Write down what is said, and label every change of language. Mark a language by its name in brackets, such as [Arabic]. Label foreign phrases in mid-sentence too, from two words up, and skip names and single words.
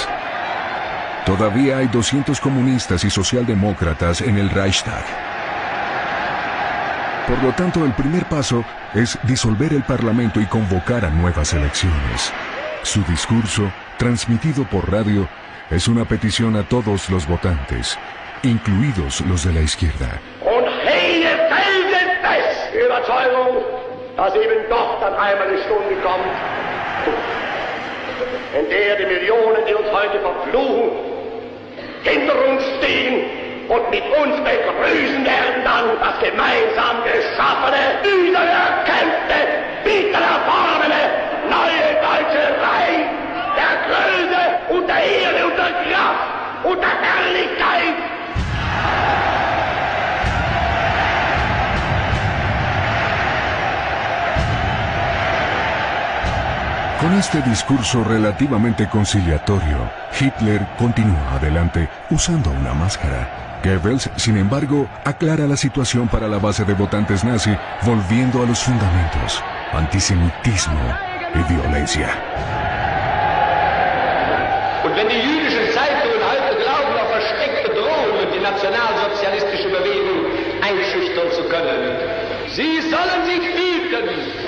[Spanish] Todavía hay 200 comunistas y socialdemócratas en el Reichstag. Por lo tanto, el primer paso es disolver el Parlamento y convocar a nuevas elecciones. Su discurso, transmitido por radio, es una petición a todos los votantes, incluidos los de la izquierda. [German] Und hege felsenfest die Überzeugung, dass eben doch dann einmal die Stunde kommt, in der die Millionen, die uns heute verfluchen, hinter uns stehen und mit uns begrüßen werden dann das gemeinsam geschaffene, wiedererkämpfte, wiedererfahrene, neue deutsche Reich der Größe und der Ehre und der Kraft und der Herrlichkeit. [Spanish] Con este discurso relativamente conciliatorio, Hitler continúa adelante usando una máscara. Goebbels, sin embargo, aclara la situación para la base de votantes nazi, volviendo a los fundamentos: antisemitismo y violencia. [German] Und wenn die jüdischen Zeitungen heute glauben, auf versteckte Drohungen die nationalsozialistische Bewegung einschüchtern zu können, sie sollen sich hüten.